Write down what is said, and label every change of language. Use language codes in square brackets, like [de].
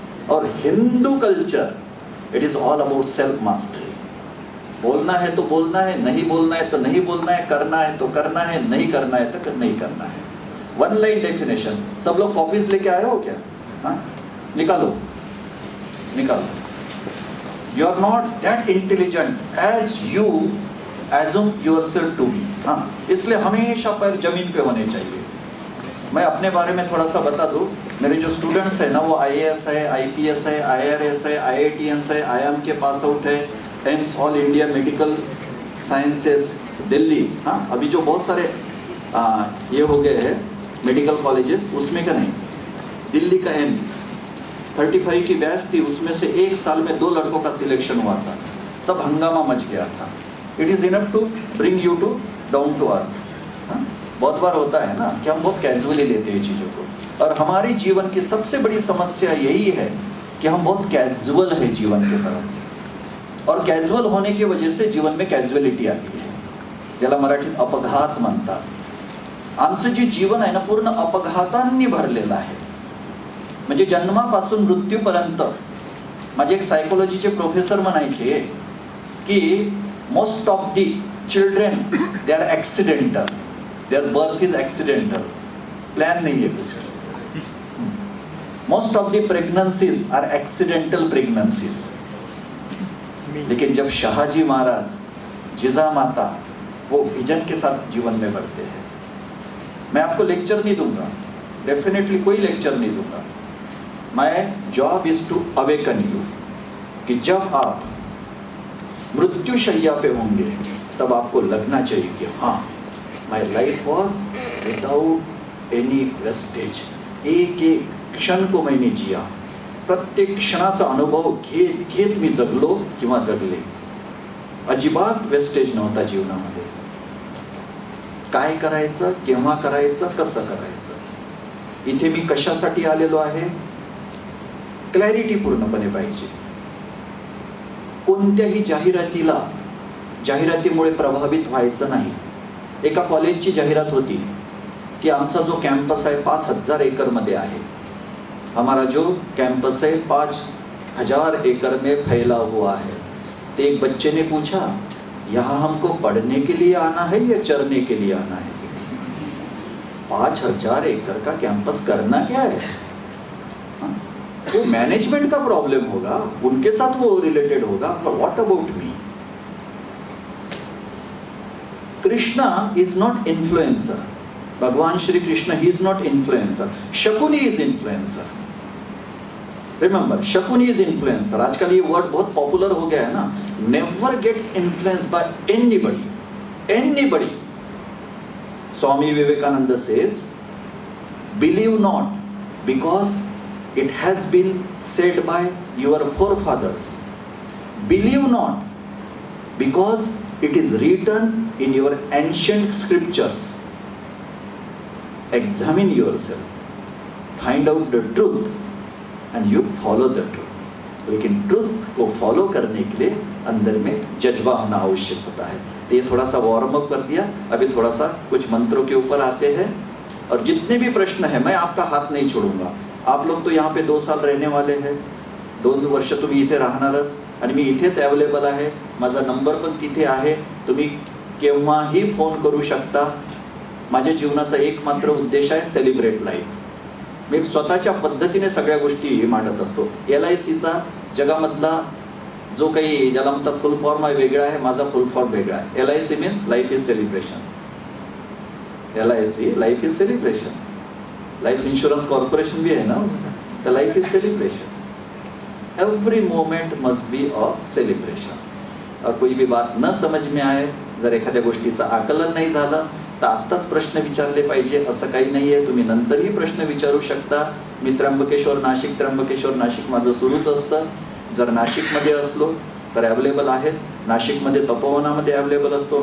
[en] और Hindu culture, it is all about self mastery. [hi] बोलना है तो बोलना है, नहीं बोलना है तो नहीं बोलना है, करना है तो करना है, नहीं करना है तो नहीं करना है. [en] One line definition. [hi] सब लोग कॉपीज लेके आए हो क्या? हाँ, निकालो निकालो. [en] You are not that intelligent as you assume yourself to be. [hi] हाँ, इसलिए हमेशा पैर जमीन पे होने चाहिए. मैं अपने बारे में थोड़ा सा बता दूँ. मेरे जो स्टूडेंट्स हैं ना वो IAS है, IPS है, IRS है, IITians है, IIM के पास आउट है, AIIMS all India medical sciences Delhi. हाँ, अभी जो बहुत सारे ये हो गए हैं मेडिकल कॉलेजेस, उसमें का नहीं, दिल्ली का एम्स 35 की बैच थी, उसमें से एक साल में 2 लड़कों का सिलेक्शन हुआ था. सब हंगामा मच गया था. [en] It is enough to bring you to down to earth. [hi] बहुत बार होता है ना कि हम बहुत कैजुअली लेते हैं चीज़ों को. और हमारे जीवन की सबसे बड़ी समस्या यही है कि हम बहुत कैजुअल है जीवन के तरफ. और कैजुअल होने की वजह से जीवन में कैजुअलिटी आती है, [mr] ज्याला मराठीत अपघात म्हणतात. आमचं जे जीवन आहे ना पूर्ण अपघातांनी भरलेलं आहे. म्हणजे जन्मापासून मृत्यूपर्यंत. माझे एक सायकोलॉजीचे प्रोफेसर म्हणायचे की [en] Most of the children they are accidental. Their birth is accidental, [mr] plan नाही आहे. [en] Most of the pregnancies are accidental pregnancies. [hi] लेकिन जब शाहजी महाराज, जिजामाता वो विजन के साथ जीवन में बढ़ते हैं. मैं आपको लेक्चर नहीं दूंगा, डेफिनेटली कोई लेक्चर नहीं दूंगा. [en] my job is to awaken you [hi] कि जब आप मृत्युशैया पे होंगे तब आपको लगना चाहिए कि हाँ, [en] My life was without any wastage. [hi] एक एक क्षण को मैंने जिया. [mr] प्रत्येक क्षणाचा अनुभव घेत घेत मी जगलो किंवा जगले. अजिबात वेस्टेज नव्हता जीवनामध्ये. काय करायचं, केव्हा करायचं, कसं करायचं. इथे मी कशासाठी आलेलो आहे, क्लॅरिटी पूर्णपणे पाहिजे. कोणत्याही जाहिरातीमुळे प्रभावित व्हायचं नाही. एका कॉलेजची जाहिरात होती कि आमचा जो कैंपस है 5000 एकड़ मध्ये आहे. [hi] हमारा जो कैंपस है 5000 एकड़ में फैला हुआ है. तो एक बच्चे ने पूछा, यहाँ हमको पढ़ने के लिए आना है या चरने के लिए आना है? 5000 एकड़ का कैंपस करना क्या है? वो मैनेजमेंट का प्रॉब्लम होगा, उनके साथ वो रिलेटेड होगा, [en] पर what about me? Krishna is not influencer. भगवान श्री कृष्ण ही is not influencer. Shakuni is influencer. Remember, Shakuni is influencer. [hi] आजकल ये वर्ड बहुत पॉपुलर हो गया है ना, [en] never get influenced by anybody. Swami Vivekananda says, believe not, because it has been said by your forefathers. Believe not, because it is written in your ancient scriptures. Examine yourself, find out the truth, and you follow the truth. [hi] लेकिन truth को follow करने के लिए अंदर में जज्बा होना आवश्यक होता है. तो ये थोड़ा सा वार्म अप कर दिया. अभी थोड़ा सा कुछ मंत्रों के ऊपर आते हैं. और जितने भी प्रश्न है मैं आपका हात नहीं छोडूंगा. आप लोग तो यहाँ पे 2 साल रहने वाले हैं. [mr] 2 वर्ष तुम्ही इथे राहणारच आणि मी इथेच अवेलेबल आहे. माझा नंबर पण तिथे आहे. तुम्ही केव्हाही फोन करू शकता. माझ्या जीवनाचा एकमात्र उद्देश आहे सेलिब्रेट लाईफ. मी स्वतःच्या पद्धतीने सगळ्या गोष्टी मांडत असतो. LICचा जगामधला जो काही ज्याला म्हणतात फुल फॉर्म आहे वेगळा आहे. माझा फुल फॉर्म वेगळा आहे. [en] LIC means life is celebration. LIC life is celebration. [hi] Life insurance corporation भी है ना. तो [en] Life is celebration. Every moment must be of celebration. [hi] और कोई भी बात न समझ में आए, [mr] जर एखाद्या गोष्टीचं आकलन नाही झालं तर आत्ताच प्रश्न विचारले पाहिजे असं काही नाही आहे. तुम्ही नंतरही प्रश्न विचारू शकता. मी त्र्यंबकेश्वर नाशिक माझं सुरूच असतं. जर नाशिकमध्ये असलो तर अवेलेबल आहेच. नाशिकमध्ये तपोवनामध्ये अवेलेबल असतो.